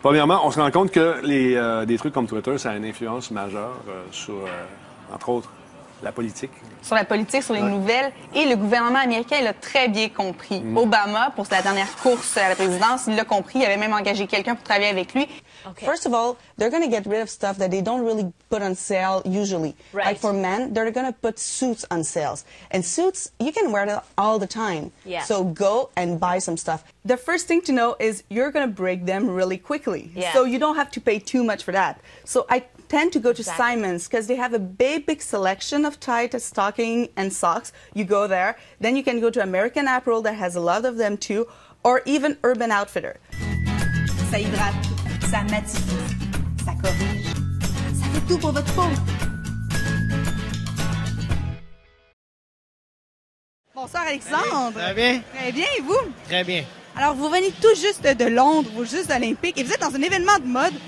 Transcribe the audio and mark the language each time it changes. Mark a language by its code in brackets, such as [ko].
[fr] Premièrement, on se rend compte que des trucs comme Twitter, ça a une influence majeure sur, entre autres, la politique. Sur la politique, sur les nouvelles. Et le gouvernement américain l'a très bien compris. Obama, pour sa dernière course à la présidence, il l'a compris. Il avait même engagé quelqu'un pour travailler avec lui. [en] Okay. First of all, they're going to get rid of stuff that they don't really put on sale usually. Right. Like for men, they're going to put suits on sales. And suits, you can wear them all the time. Yeah. So go and buy some stuff. The first thing to know is you're going to break them really quickly. Yeah. So you don't have to pay too much for that. So I tend to go to Simon's because they have a big selection of tight stocking and socks. You go there. Then you can go to American Apparel that has a lot of them too, or even Urban Outfitter. [fr] Ça hydrate, ça matifie, ça corrige, ça fait tout pour votre peau. Bonsoir Alexandre. Très bien. Très bien, et vous? Très bien. Alors, vous venez tout juste de Londres, aux Jeux olympiques, et vous êtes dans un événement de mode.